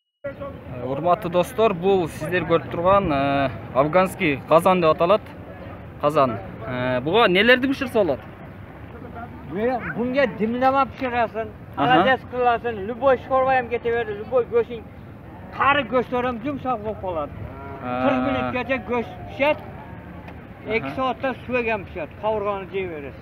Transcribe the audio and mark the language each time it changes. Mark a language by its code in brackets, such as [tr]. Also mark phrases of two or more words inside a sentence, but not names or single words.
[ky] Урматтуу достор, бул сиздер көрүп турган [ru] афганский казан [ky] деп аталат. Казан. Буга нелерди биширсе болот? [uz] Bunga dimlama pishirasan, xalajat qilasan, любой shorva ham ketaveradi, любой go'shting qari go'shtlar ham yumshoq bo'lib qoladi. 40 minutgacha go'sht pishadi. 2 soatda suv ham pishadi, qovurg'ani yeyverasiz.